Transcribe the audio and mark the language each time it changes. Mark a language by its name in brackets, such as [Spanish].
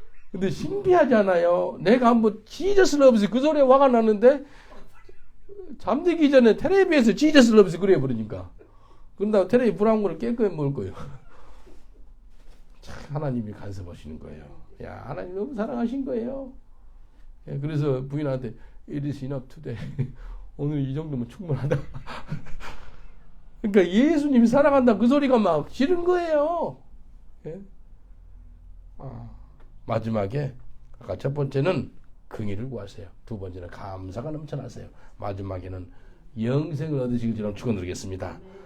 [Korean] 근데 신기하잖아요. 내가 한번 [English] Jesus loves [Korean] 그 소리에 화가 났는데 잠들기 전에 텔레비에서 Jesus loves 그래 버리니까 그런다고 텔레비 불안 거를 깨끗이 먹을 거예요. 참 하나님이 간섭하시는 거예요. 하나님 너무 사랑하신 거예요. 그래서 부인한테 [English] It is enough today. [Korean] 오늘 이 정도면 충분하다. 그러니까 예수님이 사랑한다 그 소리가 막 싫은 거예요. 마지막에 아까 첫 번째는 긍휼을 구하세요. 두 번째는 감사가 넘쳐나세요. 마지막에는 영생을 얻으시길 저는 축원드리겠습니다.